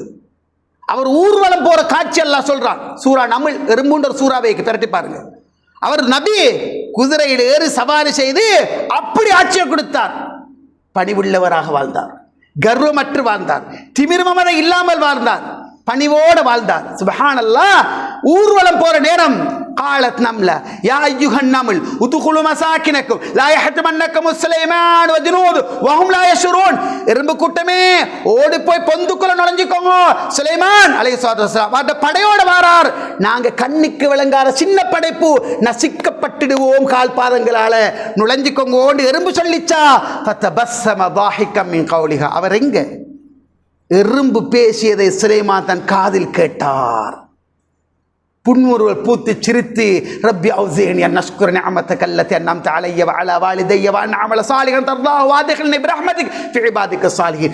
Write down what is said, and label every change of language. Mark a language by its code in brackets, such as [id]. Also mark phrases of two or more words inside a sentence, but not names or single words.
[ta] அவர் ஊர்வலம் போற காட்சி அல்லாஹ் சொல்றான். சூரா நம்ல், எறும்புன்ற சூறாவை திரட்டி பாருங்க. அவர் நபி குதிரையில் ஏறி சவாரி செய்து அப்படி ஆட்சியை கொடுத்தார். பணிவுள்ளவராக வாழ்ந்தார், கர்வமற்று வாழ்ந்தார், திமிர்மமதை இல்லாமல் வாழ்ந்தார், பணிவோடு வாழ்ந்தார். [ar] சுப்ஹானல்லாஹ். [ta] ஊர்வலம் போற நேரம் [ar] قالت نملة يا أيها النمل ادخلوا مساكنكم لا يحطمنكم سليمان وجنوده وهم لا يشعرون. [ta] எறும்பு கூட்டமே ஓடி போய் பொந்துக்குள்ள நுழைஞ்சுக்கோங்க, சுலைமான் [ar] عليه الصلاة والسلام [ta] அந்த படையோட வாரார், நாங்க கண்ணுக்கு விளங்காத சின்ன படைப்பு, நசிக்கப்பட்டுடுவோம் கால் பாதங்களால, நுழைஞ்சுக்கோங்க எறும்பு சொல்லிச்சா. [ar] ஃபதபஸ்ஸம ضاحكا من قولها. [ta] அவர் எங்க? எறும்பு பேசியதை சுலைமான் தன் காதில் கேட்டார். புன்முறுவல் பூத்து சிரித்து, [ar] رب أوزعني أن أشكر نعمتك التي أنعمت علي وعلى والدي وأن أعمل صالحا ترضاه وأدخلني برحمتك في عبادك الصالحين.